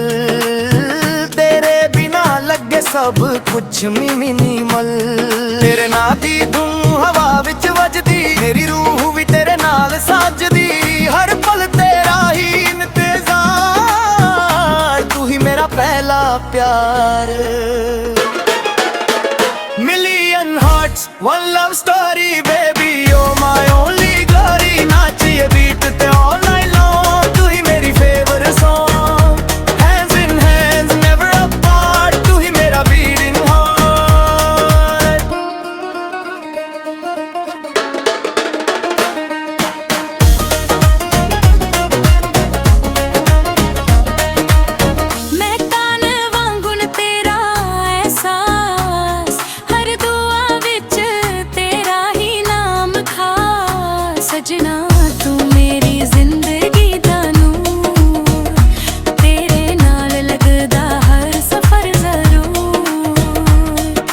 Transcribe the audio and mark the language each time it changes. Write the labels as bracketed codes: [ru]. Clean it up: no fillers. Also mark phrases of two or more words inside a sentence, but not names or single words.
[pa] ਤੇਰੇ ਬਿਨਾ ਲੱਗੇ ਸਭ ਕੁਛ ਮਿਨੀਮਲ ਤੇਰੇ ਨਾਂ ਦੀ ਧੂਮ ਹਵਾ ਵਿੱਚ ਵੱਜਦੀ ਮੇਰੀ ਰੂਹ ਵੀ ਤੇਰੇ ਨਾਲ ਸੱਜਦੀ ਹਰ ਪਲ ਤੇਰਾ ਹੀ ਇੰਤਜ਼ਾਰ ਤੂੰ ਹੀ ਮੇਰਾ ਪਹਿਲਾ ਪਿਆਰ [en] Million hearts, one love story, baby, you're my only glory. नाचिए beat ते all night long, [pa] ਤੂੰ ਹੀ ਮੇਰੀ [en] favorite song. Hands in hands, never apart, [pa] ਤੂੰ ਹੀ ਮੇਰਾ [en] beating heart. [pa] ਮੈਂ ਕਾਨ ਵਾਂਗੁਨ ਤੇਰਾ ਅਹਿਸਾਸ ਹਰ ਦੁਆ ਵਿਚ ਤੇਰਾ ਹੀ ਨਾਮ ਖਾਸ ਸਜਨਾ ਤੂੰ ਮੇਰੀ ਜ਼ਿੰਦਗੀ ਦਾ ਨੂਰ ਤੇਰੇ ਨਾਲ ਲਗਦਾ ਹਰ ਸਫ਼ਰ ਜ਼ਰੂਰ